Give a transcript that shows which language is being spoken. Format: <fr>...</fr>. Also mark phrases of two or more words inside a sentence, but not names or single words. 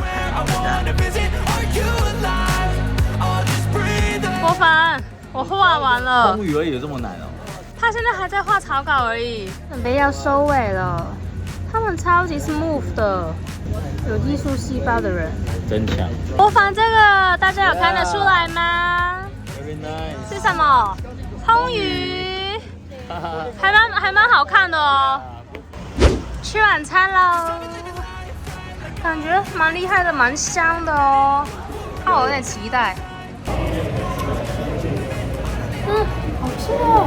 <zh>博凡，我畫完了。紅魚而已有這麼難哦？他現在還在畫草稿而已，準備要收尾了。他們超級 smooth 的，有藝術細胞的人，真強。博凡，這個大家有看得出來嗎？</zh> <en>Very nice。</en> <zh>是什麼？紅魚，還蠻好看的哦。吃晚餐嘍，感覺蠻厲害的，蠻香的哦。讓我有點期待。好吃哦！</zh>